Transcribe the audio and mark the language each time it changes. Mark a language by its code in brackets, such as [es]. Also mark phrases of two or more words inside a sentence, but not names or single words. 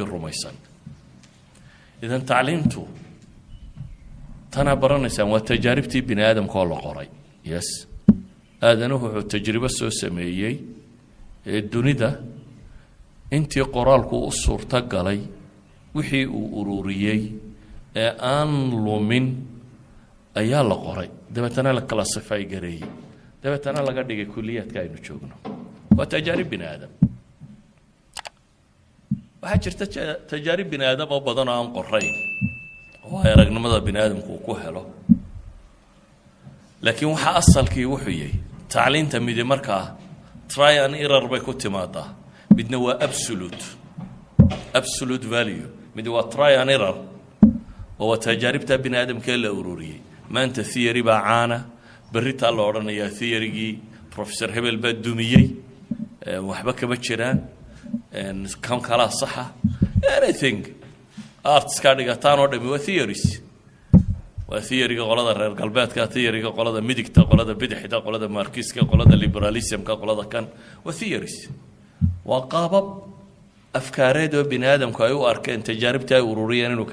[so] rumaysan idan tacliimtu tana baranaysaan waa tajaaribtii bini aadamka oo la qoray yes aadanuhu wuxuu tajribo soo sameeyey ee dunida intii qoraalku u suurta galay wixii uu ururiyey ee aan lumin ayaa la qoray dabeetana la classify gareeyey dabeetana laga dhigay kuliyaadka aynu joogno waa tajaarib bini aadam waxaa jirta tajaarib bini aadam oo badan oo aan qorayn oo ay aragnimada bini aadamku uu ku helo laakiin waxa asalkii wuxuu yahay tacliinta midi markaa [en] try and error [so] bay ku timaadaa midna waa [en] absolute value [so] midi waa [en] try and error [so] oo waa tajaaribta bini aadamka la ururiyey maanta theory baa caana berritaa la odhanayaa theorygii professor hebel baa dumiyey waxba kama jiraan kan kalaa saxa [en] anything arts [so] ka dhigataan oo dhami waa theories waa theoryga qolada reer galbeedka theoryga qolada midigta qolada bidixda qolada markiska qolada liberalismka qolada kan waa theories waa qaabab afkaareed oo bini aadamku ay u arkeen tajaaribta ay ururiyeen inuu